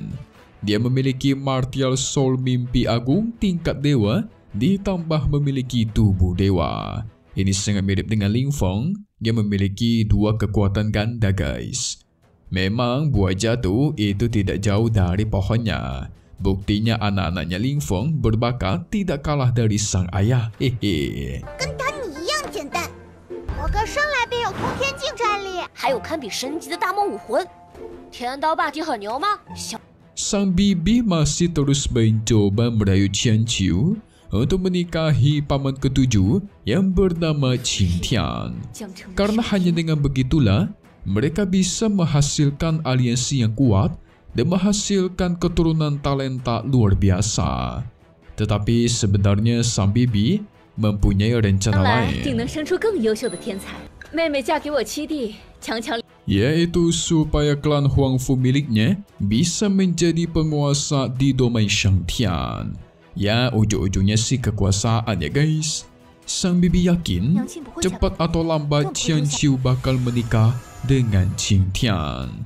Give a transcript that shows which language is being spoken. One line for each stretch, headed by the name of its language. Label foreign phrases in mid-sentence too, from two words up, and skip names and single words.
Indonesian: Dia memiliki
English: martial soul
Indonesian: mimpi agung tingkat dewa, ditambah memiliki tubuh dewa. Ini sangat mirip dengan Ling Feng yang memiliki dua kekuatan ganda guys. Memang buah jatuh itu tidak jauh dari pohonnya. Buktinya anak-anaknya Ling Feng berbakat tidak kalah dari sang ayah. Hehe.
Chinese: 跟打你一样简单。我哥生来便有通天境战力，还有堪比神级的大梦武魂，天刀霸体很牛吗？小
Indonesian: Sang bibi masih terus mencoba merayu Tianqiu untuk menikahi paman ketujuh yang bernama Qing Tian. Karena hanya dengan begitulah mereka bisa menghasilkan aliansi yang kuat dan menghasilkan keturunan talenta luar biasa. Tetapi sebenarnya sang bibi mempunyai rencana
Chinese: 将来
Indonesian: lain,
Chinese: 定能生出更优秀的天才。妹妹嫁给我七弟，强强
Indonesian: yaitu supaya klan Huangfu miliknya bisa menjadi penguasa di domain Shangtian. Ya, ujung-ujungnya sih kekuasaan ya guys. Sang bibi yakin cepat atau lambat Tianqiu bakal menikah dengan Qing Tian.